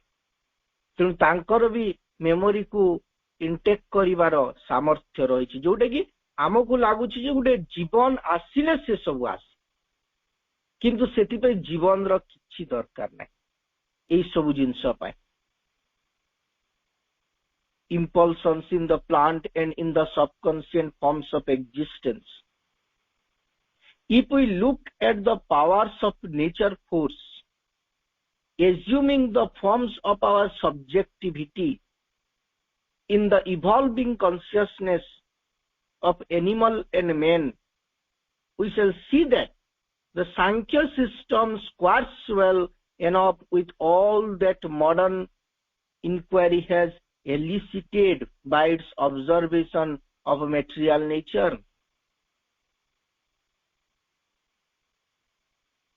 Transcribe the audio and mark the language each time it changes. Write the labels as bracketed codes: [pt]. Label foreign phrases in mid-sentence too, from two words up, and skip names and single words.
[or] ତେଣୁ ତାଙ୍କର ବି ମେମୋରିକୁ ଇନଟେକ୍ କରିବାର ସାମର୍ଥ୍ୟ ରହିଛି, ଯୋଉଟା କି ଆମକୁ ଲାଗୁଛି ଯେ ଗୋଟେ ଜୀବନ ଆସିଲେ ସେ ସବୁ ଆସେ, କିନ୍ତୁ ସେଥିପାଇଁ ଜୀବନର କିଛି ଦରକାର ନାହିଁ ଏଇ ସବୁ ଜିନିଷ ପାଇଁ। [en] impulsions in the plant and in the subconscious forms of existence. If we look at the powers of nature force, assuming the forms of our subjectivity in the evolving consciousness of animal and man, we shall see that the Sankhya system squares well enough with all that modern inquiry has elicited by its observation of material nature.